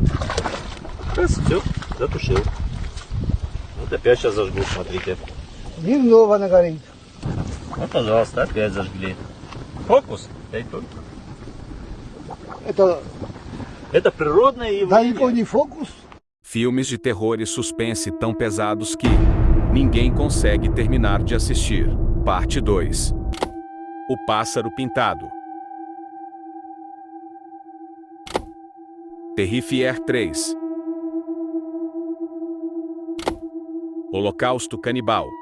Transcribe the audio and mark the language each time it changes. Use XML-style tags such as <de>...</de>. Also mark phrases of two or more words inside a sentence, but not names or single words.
<ru>Раз, все, затушил. Вот опять сейчас зажгу, смотрите. Дневного нагорит. Вот, пожалуйста, опять зажгли. Фокус. Это природное явление. Далеко не фокус.</ru> <pt>Filmes de terror e suspense tão pesados que ninguém consegue terminar de assistir. Parte 2. O Pássaro Pintado. Terrifier 3. Holocausto Canibal.</pt>